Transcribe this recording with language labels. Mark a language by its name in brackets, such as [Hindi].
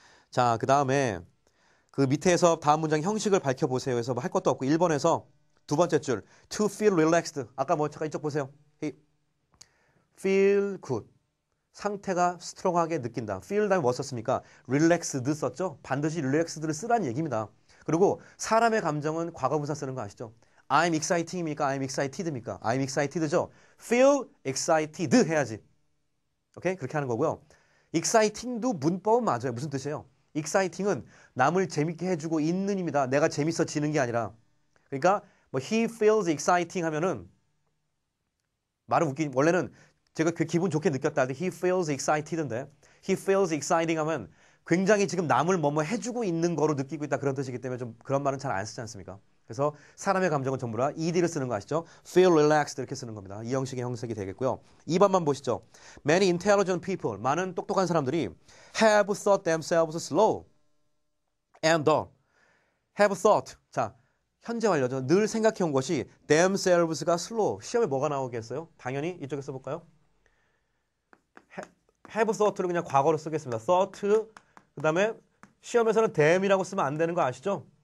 [Korean] 자, 그 다음에 그 밑에서 다음 문장 형식을 밝혀보세요 해서 할 것도 없고 1번에서 두 번째 줄 to feel relaxed 아까 뭐 잠깐 이쪽 보세요. feel good 상태가 스트롱하게 느낀다. feel 다음에 뭐 썼습니까? relaxed 썼죠? 반드시 relaxed를 쓰라는 얘기입니다. 그리고 사람의 감정은 과거분사 쓰는 거 아시죠? [English] I'm exciting입니까? I'm excited입니까? I'm excited죠? feel excited 해야지. [Korean] 오케이? 그렇게 하는 거고요. exciting도 문법은 맞아요. 무슨 뜻이에요? exciting은 남을 재밌게 해주고 있는입니다. 내가 재밌어지는 게 아니라. 그러니까 뭐 he feels exciting 하면은 말은 웃긴 원래는 제가 그 기분 좋게 느꼈다 할 때 he feels excited인데 he feels exciting 하면 굉장히 지금 남을 뭐뭐 해주고 있는 거로 느끼고 있다 그런 뜻이기 때문에 좀 그런 말은 잘 안 쓰지 않습니까? 그래서 사람의 감정은 전부 다 ed를 쓰는 거 아시죠? feel relaxed 이렇게 쓰는 겁니다. 이 형식의 형식이 되겠고요. 2번만 보시죠. [English] Many intelligent people, [Korean] 많은 똑똑한 사람들이 [English] have thought themselves slow and dull. [Korean] have thought, 자 현재 완료죠. 늘 생각해 온 것이 themselves가 slow. 시험에 뭐가 나오겠어요? 당연히 이쪽에 써볼까요? have thought를 그냥 과거로 쓰겠습니다. thought, 그 다음에 시험에서는 them이라고 쓰면 안 되는 거 아시죠?